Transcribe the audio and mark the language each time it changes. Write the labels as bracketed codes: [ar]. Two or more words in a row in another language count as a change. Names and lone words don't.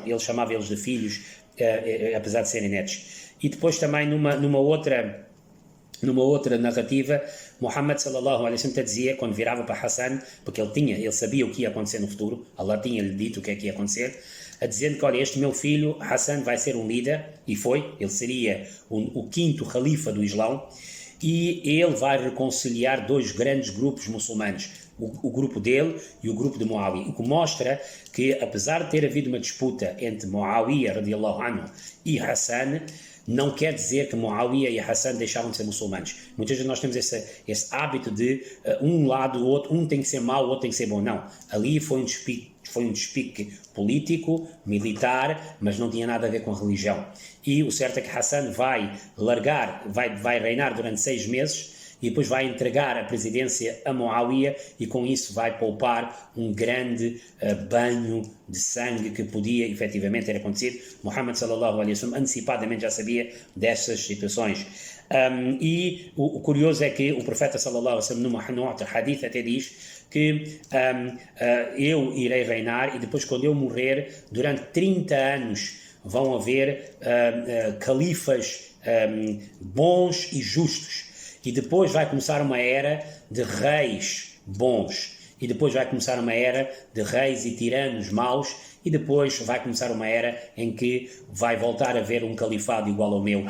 [pt] Ele chamava eles de filhos, apesar de serem netos. E depois também numa outra narrativa, Muhammad [ar] صلى الله عليه وسلم [pt] dizia, quando virava para Hassan, porque ele sabia o que ia acontecer no futuro, Allah tinha-lhe dito o que é que ia acontecer, dizendo que, olha, este meu filho, Hassan, vai ser um líder, e foi, ele seria o 5º califa do Islão, e ele vai reconciliar 2 grandes grupos muçulmanos, o grupo dele e o grupo de Muawiyah, o que mostra que, apesar de ter havido uma disputa entre Muawiyah [ar] رضي الله عنه [pt] e Hassan, não quer dizer que Muawiyah e Hassan deixaram de ser muçulmanos. Muitas vezes nós temos esse hábito de um lado, o outro, um tem que ser mau, o outro tem que ser bom. Não, ali foi um despique político, militar, mas não tinha nada a ver com a religião. E o certo é que Hassan vai reinar durante 6 meses, e depois vai entregar a presidência a Muawiyah e com isso vai poupar um grande banho de sangue que podia efetivamente ter acontecido. Muhammad [ar] صلى الله عليه وسلم [pt] antecipadamente já sabia dessas situações. E o curioso é que o profeta [ar] صلى الله عليه وسلم [pt] no outro hadith até diz que eu irei reinar e depois, quando eu morrer, durante 30 anos vão haver califas bons e justos. E depois vai começar uma era de reis bons, e depois vai começar uma era de reis e tiranos maus, e depois vai começar uma era em que vai voltar a haver um califado igual ao meu.